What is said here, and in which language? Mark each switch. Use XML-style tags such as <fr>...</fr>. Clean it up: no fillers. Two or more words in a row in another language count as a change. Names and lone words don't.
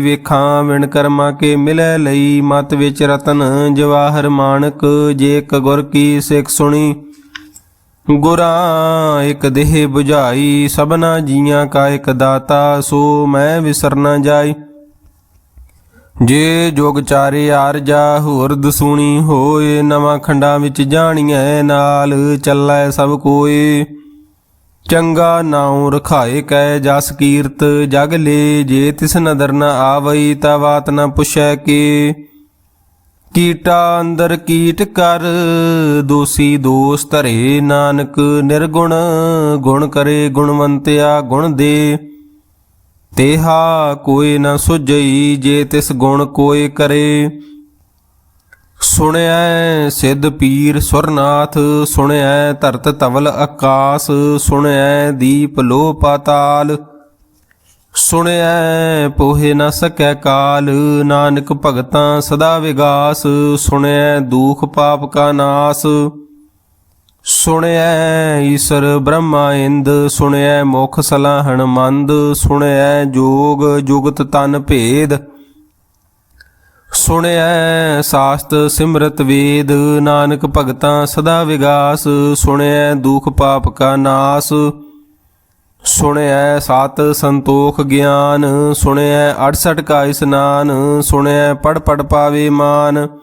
<pa>ਵੇਖਾਂ ਵਿਣ ਕਰਮਾ ਕੇ ਮਿਲੈ ਲਈ ਮਤ ਵਿਚ ਰਤਨ ਜਵਾਹਰ ਮਾਨਕ। ਜੇ ਏਕ ਗੁਰ ਕੀ ਸਿਖ ਸੁਨੀ ਗੁਰਾਂ ਏਕ ਦੇਹ ਬੁਝਾਈ। ਸਬਨਾ ਜਿਯਾਂ ਕਾ ਏਕ ਦਾਤਾ ਸੋ ਮੈਂ ਵਿਸਰ ਨ ਜਾਈ। ਜੇ ਜੋਗ ਚਾਰੇ ਆਰਜਾ ਹੋਰ ਦਸੂਣੀ ਹੋਏ। ਨਵਾਂ ਖੰਡਾਂ ਵਿਚ ਜਾਣੀਐ ਨਾਲ ਚੱਲੈ ਸਬ ਕੋਏ। ਚੰਗਾ ਨਾਉਂ ਰਖਾਏ ਕੈ ਜਸ ਕੀਰਤ ਜਗ ਲੇ। ਜੇ ਤਿਸ ਨਦਰ ਨ ਆਵਈ ਤਾ ਬਾਤ ਨ ਪੁਛੈ ਕੇ। ਕੀਟਾ ਅੰਦਰ ਕੀਟ ਕਰ ਦੋਸ਼ੀ ਦੋਸ਼ ਧਰੇ। ਨਾਨਕ ਨਿਰਗੁਣ ਗੁਣ ਕਰੇ ਗੁਣਵੰਤਿਆ ਗੁਣ ਦੇ। ਤੇਹਾ ਕੋਈ ਨ ਸੁਝਈ ਜੇ ਤਿਸ ਗੁਣ ਕੋਯ ਕਰੇ। ਸੁਣਿਐ ਸਿੱਧ ਪੀਰ ਸੁਰਨਾਥ। ਸੁਣਿਐ ਧਰਤ ਧਵਲ ਆਕਾਸ਼। ਸੁਣਿਐ ਦੀਪ ਲੋ ਪਾਤਾਲ। ਸੁਣਿਐ ਪੋਹੇ ਨ ਸਕੈ ਕਾਲ। ਨਾਨਕ ਭਗਤਾਂ ਸਦਾ ਵਿਗਾਸ। ਸੁਣਿਐ ਦੁਖ ਪਾਪ ਕਾ ਨਾਸ਼। ਸੁਣਿਐ ਈਸਰ ਬ੍ਰਹਮਾ ਇੰਦ। ਸੁਣਿਐ ਮੁਖ ਸਲਾਹਨ ਮੰਦ। ਸੁਣਿਐ ਜੋਗ ਜੁਗਤ ਤਨ ਭੇਦ। ਸੁਣਿਐ ਸਾਸਤ ਸਿਮਰਤ ਵੇਦ, ਨਾਨਕ ਭਗਤਾਂ ਸਦਾ ਵਿਗਾਸ। ਸੁਣਿਐ ਦੁਖ ਪਾਪ ਕਾ ਨਾਸ, ਸੁਣਿਐ ਸਤ ਸੰਤੋਖ ਗਿਆਨ। ਸੁਣਿਐ 68 ਕਾ ਇਸਨਾਨ, ਸੁਣਿਐ ਪੜ ਪੜ ਪਾਵੇ ਮਾਨ।</pa>